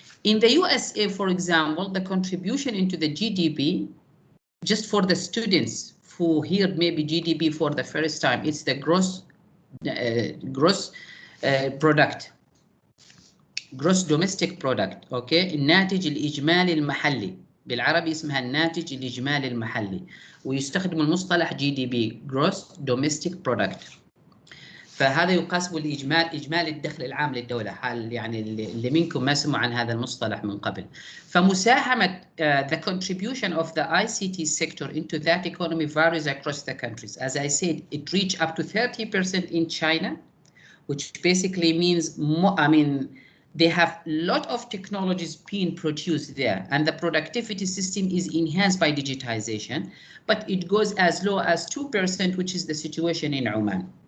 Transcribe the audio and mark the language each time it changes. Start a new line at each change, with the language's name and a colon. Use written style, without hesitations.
English: In the USA, for example, the contribution into the GDP, just for the students who hear maybe GDP for the first time, it's the gross domestic product. Okay.
Arabic: الناتج الإجمالي المحلي، بالعربي اسمها الناتج الإجمالي المحلي، ويستخدم المصطلح GDP gross domestic product. فهذا يقاس إجمالي الدخل العام للدولة. حال يعني اللي منكم ما سمعوا عن هذا المصطلح من قبل.
English: فمساهمة the contribution of the ICT sector into that economy varies across the countries. As I said, it reached up to 30% in China, which basically means they have a lot of technologies being produced there, and the productivity system is enhanced by digitization, but it goes as low as 2%, which is the situation in Oman.